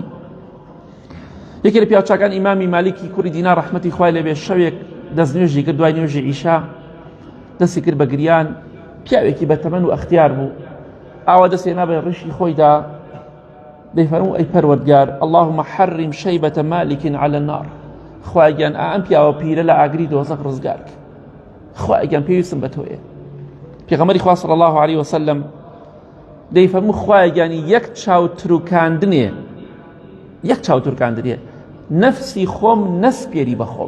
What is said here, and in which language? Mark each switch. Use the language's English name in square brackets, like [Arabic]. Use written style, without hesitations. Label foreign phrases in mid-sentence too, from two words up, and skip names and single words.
[Central Kurdish] یەکێ لە پیاوچاکان ئیمامی مالیکی کوڕی دینار ڕەحمەتی خوای لێ بێ شەوێک دەستنوێژی کرد، دوای نوێژی عیشا دەستی کرد بە گریان، پیاوێکی بەتەمەن و ئەختیار بوو، ئاوا دەستێنا بە ڕیشی خۆیدا دەیفەرموو ئەی پەروەردگار [Arabic] اللهم حرم شەیبەتە مالک على النار. [Central Kurdish] خوای گیان ئەم پیاوە پیرە لە ئاگری دۆزەق ڕزگار کە، خوای گیان پێویستم بە تۆیە. پێغەمبەری خوا [Arabic] صلی الله عليه وسلم [Central Kurdish] دەیفەرموو خوای گیانی یەک چاوتروکاندنێ، یەک چاوتروکاندنێ نەفسی خۆم نەسپێری بە خۆم.